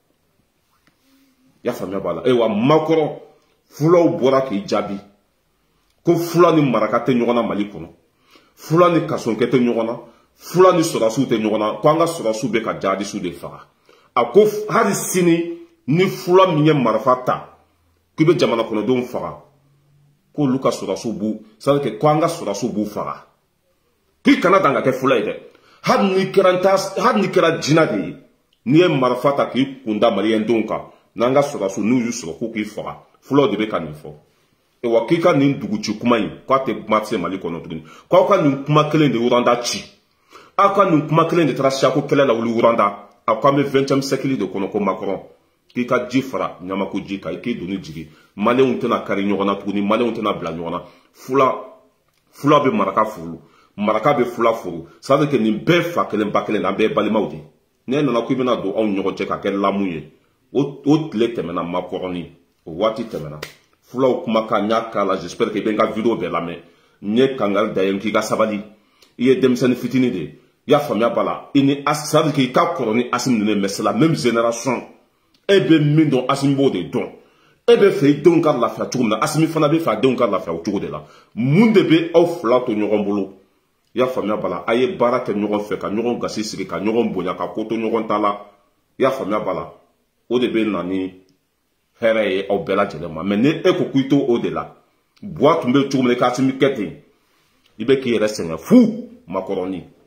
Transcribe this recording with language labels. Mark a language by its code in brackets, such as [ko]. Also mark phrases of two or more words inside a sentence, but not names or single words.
[bm] i y'a faamuya b'a la ayiwa Macron fulaw bɔra k'i jaabi ko fula ni maraka tɛ ɲɔgɔn na Mali kɔnɔ fula ni kasonkɛ tɛ ɲɔgɔn na fula ni sɔrɔsiw tɛ ɲɔgɔn na ko an ka sɔrɔsiw bɛ ka jihadisiw de faga a ko hali sini ni fula min ye marifa ta k'i bɛ jamana kɔnɔdenw faga k'olu ka sɔrɔsiw b'u [fr] c'est à dire que [bm] ko an ka sɔrɔsiw b'u faga k'i kana dan ka kɛ fula ye dɛ hali ni kɛra jina de ye n'i ye marifa ta k'i kunda maliyɛndenw kan n'an ka sɔrɔsiw n'u y'u sɔrɔ k'u k'i faga fulaw de bɛ ka nin fɔ wa k'i ka nin duguci kuma in k'a tɛ marché Mali kɔnɔ tuguni k'aw ka nin kuma kelen de Wuranda ci aw ka nin kuma kelen de taara Sako kɛlɛ la wuli Wuranda a ko an bɛ 20e siècle de kɔnɔ ko Macron k'i ka ji fara ɲamako ji kan k'i doni jigi maliyɛnw tɛna kari ɲɔgɔn na tuguni maliyɛnw tɛna bila ɲɔgɔn na fula bɛ maraka furu maraka bɛ fula furu [fr] ça veut dire que [bm] nin bɛɛ fa kelen ba kelen an bɛɛ ye balimaw de n'e nana k'i bɛna don anw ɲɔgɔn cɛ ka kɛ lamu ye o tile tɛmɛna makɔrɔni o waati tɛmɛna fulaw kumakan n y'a k'a la [fr] j'espère [bm] que i bɛ n ka vidéo bɛɛ lamɛn n ye kangari da ye k'i ka sabali i ye denmisɛnnin fitinin de ye i y'a faamuya b'a la i ni [fr] ça veut dire que [bm] i ka kɔrɔ ni Assimi ninnu ye [fr] mais c'est la même génération [bm] e bɛ min dɔn Assimi b'o de dɔn e bɛ fɛ i denw ka lafiya cogo min na Assimi fana bɛ fɛ a denw ka lafiya o cogo de la mun de bɛ aw fila to ɲɔgɔn bolo i y'a faamuya b'a la a ye baara kɛ ɲɔgɔn fɛ ka ɲɔgɔn gasi sigi ka ɲɔgɔn bonya ka ko to ɲɔgɔn ta la i y'a faamuya b'a la o de bɛ na ni hɛrɛ ye aw bɛɛ lajɛlen ma mais ni e ko k'i to o de la Buwa tun bɛ cogo min na i ka Assimi kɛ ten i bɛ k'i yɛrɛ sɛgɛn fu makɔrɔni